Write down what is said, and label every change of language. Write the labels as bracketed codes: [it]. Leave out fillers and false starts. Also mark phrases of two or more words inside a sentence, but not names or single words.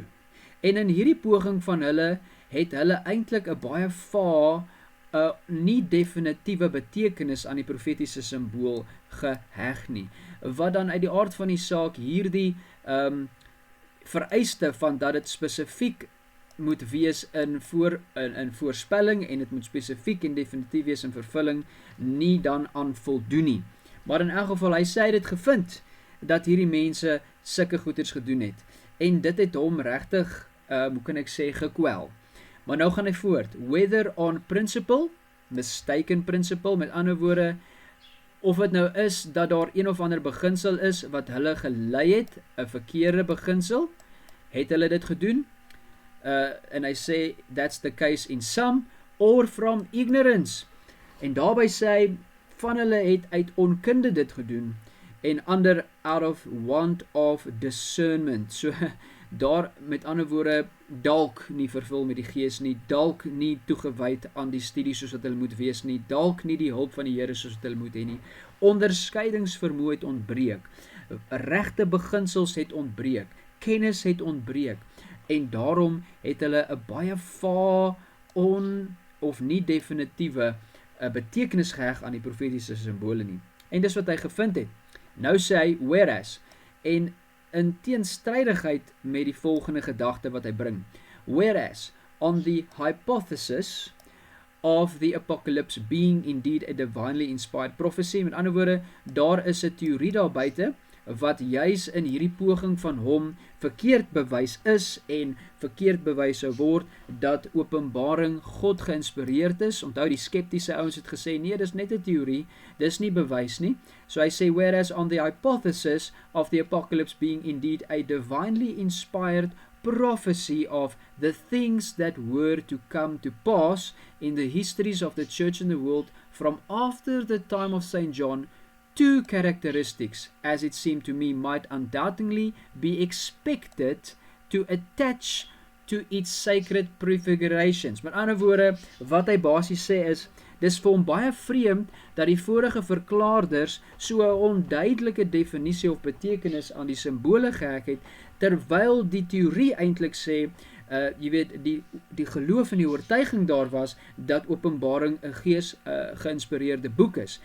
[af] En in hierdie poging van hulle, het hulle eintlik 'n baie nie definitiewe betekenis aan die profetiese simbool geheg nie, wat dan uit die aard van die saak hierdie vereiste van dat dit spesifiek moet wees in voorspelling, en dit moet spesifiek en definitief wees in vervulling, nie dan aan voldoen nie. Maar in elk geval, hy sê dit gevind, dat hierdie mense sulke goeders gedoen het, en dit het hom regtig, hoe kan ek sê, gekwel. Maar nou gaan hy voort, [en] whether on principle, mistaken principle, [af] met ander woorde, of het nou is, dat daar een of ander beginsel is, wat hulle gelei het, 'n verkeerde beginsel, het hulle dit gedoen, en hy sê, [en] that's the case in some, or from ignorance, [af] en daarby sê hy, van hulle het uit onkunde dit gedoen, en ander [en] out of want of discernment, [af] so, daar met ander woorde, dalk nie vervul met die Gees nie, dalk nie toegewyd aan die studie soos wat hulle moet wees nie, dalk nie die hulp van die Here soos wat hulle moet hê nie, onderskeidingsvermoë het ontbreek, regte beginsels het ontbreek, kennis het ontbreek, en daarom het hulle 'n baie of nie definitiewe betekenis geheg aan die profetiese simbole nie. En dis wat hy gevind het. Nou sê hy, whereas, en in teenstrydigheid met die volgende gedagte wat hy bring, [en] whereas, on the hypothesis of the apocalypse being indeed a divinely inspired prophecy, [af] met ander woorde, daar is 'n teorie daar buite, wat juis in hierdie poging van hom verkeerd bewys is, en verkeerd bewys sou word, dat Openbaring God geïnspireerd is. Onthou, die skeptiese ouens het gesê, nee, dis net 'n teorie, dis nie bewys nie. So hy sê, [en] whereas on the hypothesis of the apocalypse being indeed a divinely inspired prophecy of the things that were to come to pass in the histories of the church and the world from after the time of St. John, two characteristics, as it seemed to me, might undoubtedly be expected to attach to its sacred prefigurations. [af] Met ander woorde, wat hy basies sê is, dis vir hom baie vreemd dat die vorige verklaarders so 'n onduidelike definisie of betekenis aan die simbole geheg het, terwyl die teorie eintlik sê, jy weet, die geloof en die oortuiging daar was, dat Openbaring 'n Gees geïnspireerde boek is.